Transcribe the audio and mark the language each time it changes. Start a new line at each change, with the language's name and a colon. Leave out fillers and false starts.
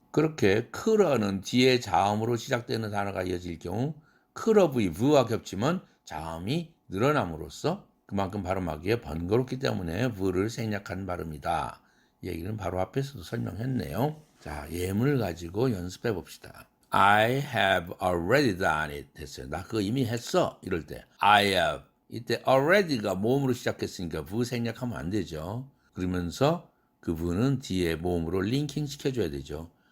Korean: 그렇게 could는 뒤에 자음으로 시작되는 단어가 이어질 경우 could have의 v와 겹치면 자음이 늘어남으로써 그만큼 발음하기에 번거롭기 때문에 v를 생략한 발음이다. 이 얘기는 바로 앞에서도 설명했네요. 자, 예문을 가지고 연습해 봅시다.
English: I have already done it 했어요.
Korean: 나 그거 이미 했어. 이럴 때 I have 이때 already가 모음으로 시작했으니까 v 생략하면 안 되죠. 그러면서 그 v는 뒤에 모음으로 링킹 시켜줘야 되죠.